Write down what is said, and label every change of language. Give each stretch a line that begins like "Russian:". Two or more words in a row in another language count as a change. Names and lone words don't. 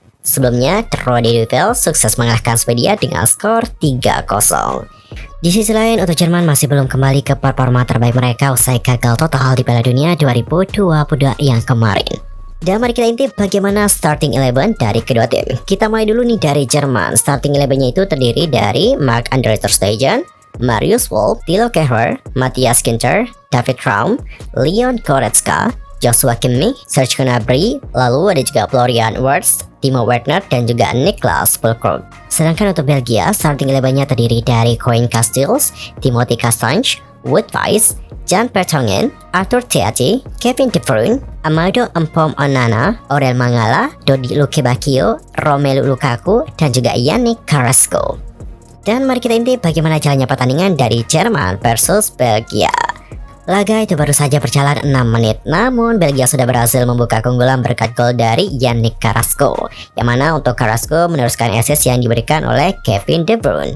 Indonesian: Sebelumnya, Rode Duvel sukses mengalahkan Swedia dengan skor 3-0. Di sisi lain, untuk Jerman masih belum kembali ke performa terbaik mereka usai gagal total di Piala Dunia 2022 yang kemarin. Dan mari kita intip bagaimana starting 11 dari kedua tim. Kita mulai dulu nih dari Jerman. Starting 11-nya itu terdiri dari Marc-Andre ter Stegen, Marius Wolf, Thilo Kehrer, Matthias Ginter, David Raum, Leon Goretzka, Joshua Kimmich, Serge Gnabry, lalu ada juga Florian Wirtz, Timo Werner, dan juga Niklas Füllkrug. Sedangkan untuk Belgia, starting 11-nya terdiri dari Koen Casteels, Timothy Castagne, Wout Weghorst, Jan Vertonghen, Arthur Theate, Kevin De Bruyne, Amadou Onana, Aurel Mangala, Dodi Lukebakio, Romelu Lukaku, dan juga Yannick Carrasco. Dan mari kita intip bagaimana jalannya pertandingan dari Jerman versus Belgia. Laga itu baru saja berjalan 6 menit, namun Belgia sudah berhasil membuka keunggulan berkat gol dari Yannick Carrasco, yang mana untuk Carrasco meneruskan assist yang diberikan oleh Kevin De Bruyne.